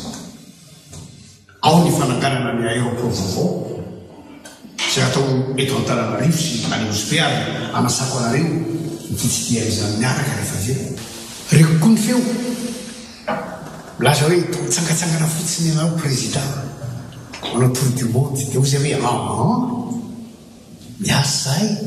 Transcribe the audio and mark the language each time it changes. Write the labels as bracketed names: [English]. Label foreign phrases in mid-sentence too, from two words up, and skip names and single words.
[Malagasy] ao ny fananganana ny aéroport vaovao zay atao eto Antananarivo sy any hospialy anasako anareo nytitsidia izany miaraka rehefa aveo reko koa ny feo milaza hoe tsangatsangana fotsiny anao président manao [French] tour du monde [Malagasy] dia ozy hoe miasa zay